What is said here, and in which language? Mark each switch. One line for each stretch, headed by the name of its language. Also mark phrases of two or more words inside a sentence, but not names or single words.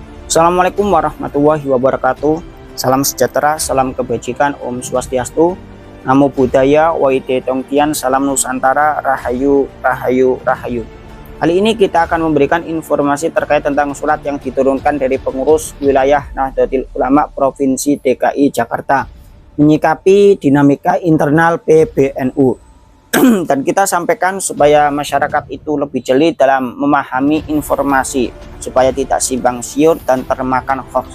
Arabic: السلام عليكم ورحمة الله وبركاته.
Indonesian: Salam sejahtera, salam kebajikan, Om Swastiastu, Namo Buddhaya, Waide Tongkian, Salam Nusantara, Rahayu, Rahayu, Rahayu. Kali ini kita akan memberikan informasi terkait tentang surat yang diturunkan dari pengurus wilayah Nahdlatul Ulama Provinsi DKI Jakarta menyikapi dinamika internal PBNU. Dan kita sampaikan supaya masyarakat itu lebih jeli dalam memahami informasi supaya tidak simpang siur dan termakan hoax.